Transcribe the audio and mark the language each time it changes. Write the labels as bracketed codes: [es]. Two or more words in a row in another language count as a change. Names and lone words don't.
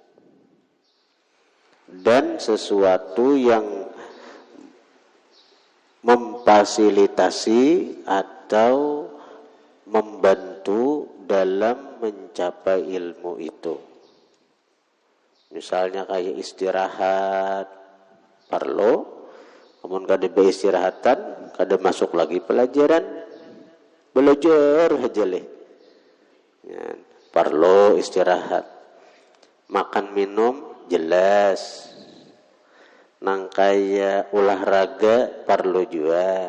[id] dan sesuatu yang memfasilitasi atau membantu dalam mencapai ilmu itu. [bjn] Misalnya kayak istirahat, perlu, namun kada beristirahatan, kada masuk lagi pelajaran, belajar aja leh. Ya, perlu istirahat. Makan minum jelas. Nang kaya olahraga perlu juga.